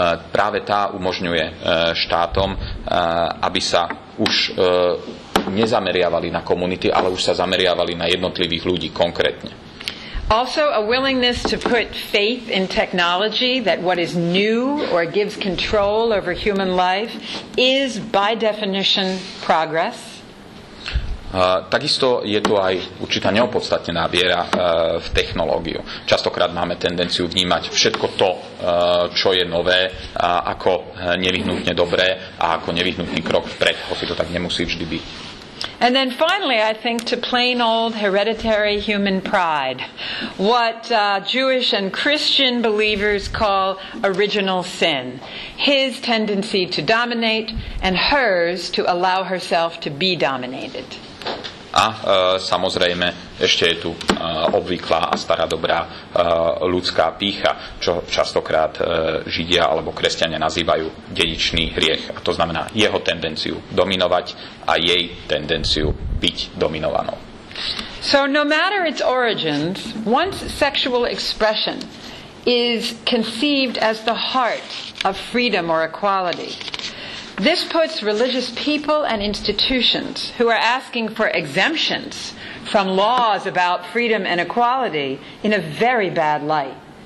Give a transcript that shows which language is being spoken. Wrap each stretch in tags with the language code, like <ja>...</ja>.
<sk>Práve tá umožňuje štátom, aby sa už nezameriavali na komunity, ale už sa zameriavali na jednotlivých ľudí konkrétne.</sk> <en>Also a willingness to put faith in technology, that what is new or gives control over human life is by definition progress.</en> <sk>Takisto je tu aj určitá neopodstatnená viera v technológiu. Častokrát máme tendenciu vnímať všetko to, čo je nové, ako nevyhnutne dobré a ako nevyhnutný krok vpred, hoci to tak nemusí vždy byť.</sk> <en>And then finally, I think to plain old hereditary human pride, what Jewish and Christian believers call original sin, his tendency to dominate and hers to allow herself to be dominated.</en> <sk>A samozrejme ešte je tu obvyklá a stará dobrá ľudská pýcha, čo častokrát Židia alebo kresťania nazývajú dedičný hriech. A to znamená jeho tendenciu dominovať a jej tendenciu byť dominovanou.</sk> <en>So no matter its origins, once sexual expression is conceived as the heart of freedom or equality, this puts religious people and institutions who are asking for exemptions from laws about freedom and equality in a very bad light.</en>